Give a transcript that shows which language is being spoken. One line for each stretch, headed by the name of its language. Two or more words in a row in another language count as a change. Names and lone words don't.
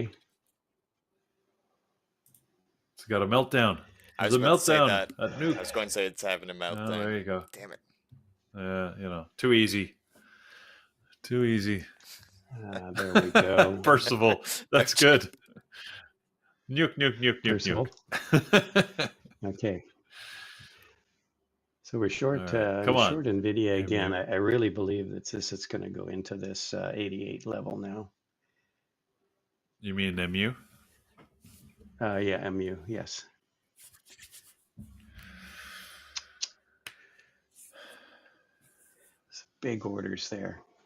English: nuked. It's got a meltdown. I There's was a about to say meltdown that. at I Nuke. was going to say it's having a meltdown. Oh, there you go. Damn it. Too easy. Too easy. There we go. Percival, that's good. Nuke, nuke, nuke, nuke, Percival. nuke. Okay. So we're short. Right, come on. Short Nvidia again. MU. I really believe that it's going to go into this 88 level now. You mean MU? Yeah, MU. Yes. It's big orders there.